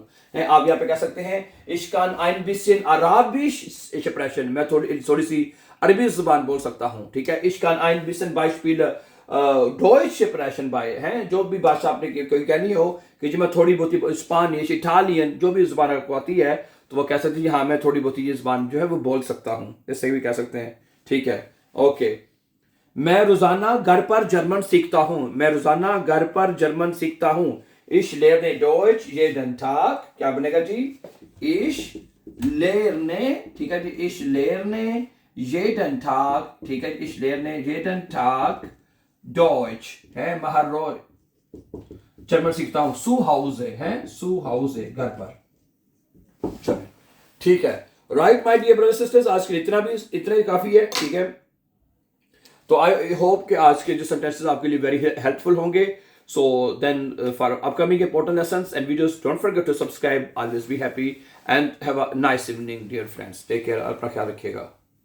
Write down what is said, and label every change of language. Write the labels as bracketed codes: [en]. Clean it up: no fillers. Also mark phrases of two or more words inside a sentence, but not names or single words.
[hi] आप यहाँ पे कह सकते हैं [de] ich kann ein bisschen arabisch sprechen, [hi] मैं थोड़ी सी अरबी जुबान बोल सकता हूँ, ठीक है। [de] ich kann ein bisschen Beispiel Deutsch sprechen by, [hi] हैं जो भी भाषा आपने कोई कहनी हो कि जी मैं थोड़ी बहुत स्पेनिश, इटालियन, जो भी जुबान आपको आती है, तो वो कह सकते हैं हाँ मैं थोड़ी बहुत ये जुबान जो है वो बोल सकता हूँ, इससे भी कह सकते हैं, ठीक है। ओके, मैं रोजाना घर पर जर्मन सीखता हूँ। मैं रोजाना घर पर जर्मन सीखता हूँ। [de] Ich lerne Deutsch jeden Tag, [hi] क्या बनेगा जी? [de] Ich lerne, [hi] ठीक है जी, [de] ich lerne jeden Tag, [hi] ठीक है, [de] ich lerne jeden Tag Deutsch, [hi] है हर रोज जर्मन सीखता हूँ। [de] zu Hause [hi] है, [de] zu Hause [hi] घर पर। चलिए, ठीक है। [en] right my dear brothers sisters, [hi] आज के लिए इतना ही काफी है, ठीक है। तो [en] I hope [hi] कि आज के जो सेंटेंसेस आपके लिए [en] very helpful [hi] होंगे। [en] so then for upcoming important lessons and videos, don't forget to subscribe. always be happy and have a nice evening dear friends. take care, [hi] अपना ख्याल रखिएगा।